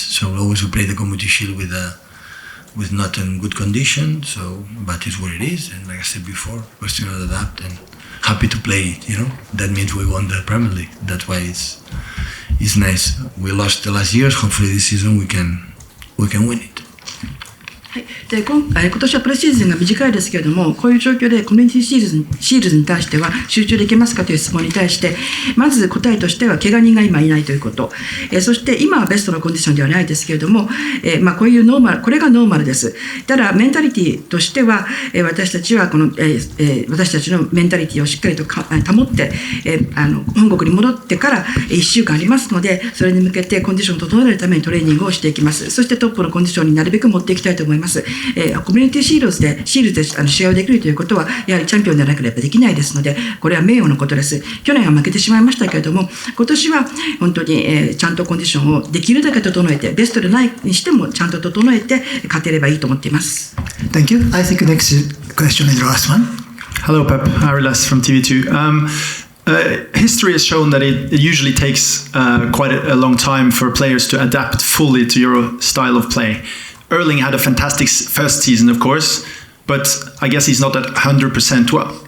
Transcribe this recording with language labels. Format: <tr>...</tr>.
<en>So always we play the Community Shield with not in good condition. So, but it's what it is. And like I said before, we're still not adapt and happy to play it. That means we won the Premier League. That's why it's nice. We lost the last years. Hopefully this season we can win it.</en> <ja>はい、で今年はプレシーズンが短いですけれども、こういう状況でコミュニティシールズに対しては集中できますかという質問に対して、まず答えとしては怪我人が今いないということ、そして今はベストのコンディションではないですけれども、こういうノーマル、これがノーマルです。ただメンタリティとしては、私たちは私たちのメンタリティをしっかりと保って、本国に戻ってから1週間ありますので、それに向けてコンディションを整えるためにトレーニングをしていきます。そしてトップのコンディションになるべく持っていきたいと思います。コミュニティシールズで試合をできるということはやはりチャンピオンでなければできないですので、これは名誉のことです。去年は負けてしまいましたけれども、今年は本当にちゃんとコンディションをできるだけ整えて、ベストでないにしてもちゃんと整えて勝てればいいと思っています。</ja> <en>Thank you. I think next question is the last one. Hello, Pep. Arilas from TV2. History has shown that it usually takes quite a long time for players to adapt fully to your style of play. Erling had a fantastic first season, of course, but I guess he's not at 100%.</en>